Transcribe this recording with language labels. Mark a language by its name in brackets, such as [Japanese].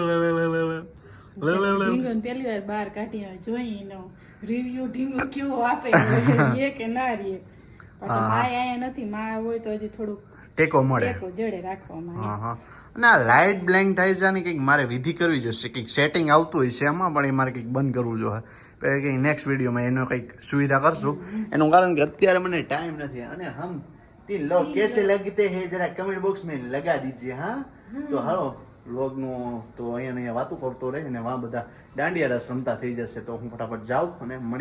[Gujarati] ઢીંગોને પહેલી વાર બહાર કાઢી જોઈ એનો રિવ્યુ ઢીંગો કેવો આપે એ કે ના રે. પાછો માય અહીંયા નથી. માં હોય તો હજી થોડુંક ટેકો મળે. ટેકો જડે રાખવામાં. હા હા. અને આ લાઇટ બ્લેન્ક થાય છે ને કંઈક મારે વિધિ કરવી જોઈશે. કંઈક સેટિંગ આવતું હોય છે એમાં પણ એ મારે કંઈક બંધ કરવું જોઈએ. પછી કંઈક નેક્સ્ટ વિડીયોમાં એનો કંઈક સુવિધા કરશું. એનું કારણ કે અત્યારે મને ટાઈમ નથી. [Hindi] અને હમ 3 लोग कैसे लगते हैं जरा कमेंट बॉक्स में लगा दीजिए. [Gujarati] હા તો હાલો વ્લોગનું તો અહીંયા વાતો કરતો રહે ને વા બધા દાંડિયા રસ રમતા થઈ જશે. તો હું ફટાફટ જાઉં અને મળીએ.